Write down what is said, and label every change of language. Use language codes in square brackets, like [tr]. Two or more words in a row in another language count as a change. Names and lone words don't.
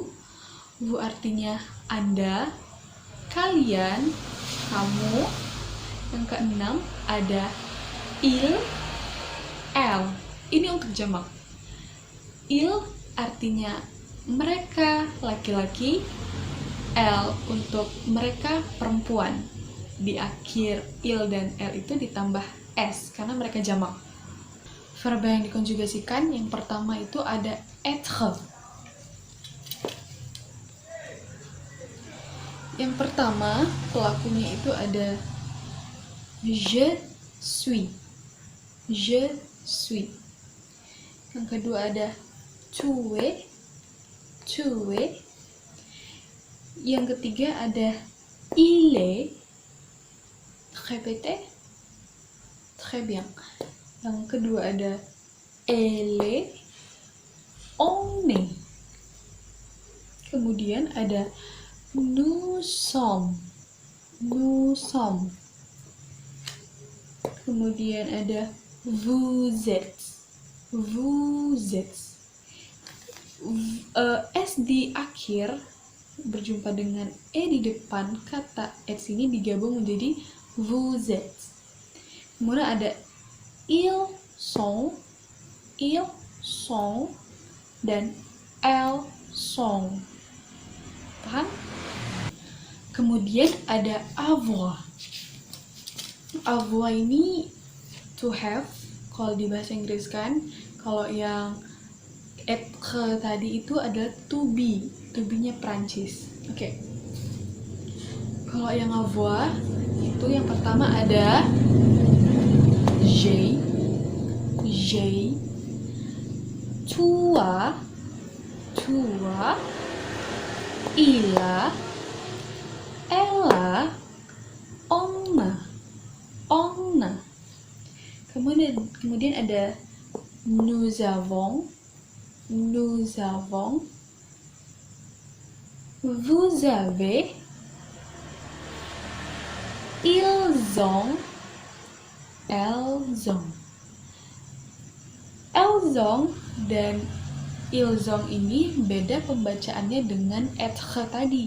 [id] Vous artinya Anda, kalian, kamu. Yang keenam ada [fr] il, elle. [id] Ini untuk jamak. Il artinya mereka laki-laki, elle untuk mereka perempuan. Di akhir il dan elle itu ditambah s karena mereka jamak. Verba yang dikonjugasikan yang pertama itu ada être. Yang pertama, pelakunya itu ada [fr] je suis. Je suis. [id] Yang kedua ada [fr] tu es. Tu es. [id] Yang ketiga ada [fr] il est. Répétez. Très bien. [id] Yang kedua ada [fr] elle est. On est. [id] Kemudian ada [fr] nous sommes. Nous sommes. [id] Kemudian ada [fr] vous êtes. Vous êtes. [id] S di akhir berjumpa dengan e di depan kata s ini digabung menjadi [fr] vous êtes. [id] Kemudian ada [fr] ils sont, [id] dan [fr] elles sont. [id] Paham? Kemudian ada avoir. Avoir ini [en] to have [id] kalau di bahasa Inggris kan. Kalau yang être tadi itu adalah [en] to be. To be- [id] nya Prancis. Oke. Kalau yang avoir itu yang pertama ada [fr] j'ai, toi, il a, elle a, on a, on a. [id] Kemudian ada [fr] nous avons, vous avez, ils ont, elles ont. Elles ont [id] dan [fr] ils ont [id] ini beda pembacaannya dengan être tadi.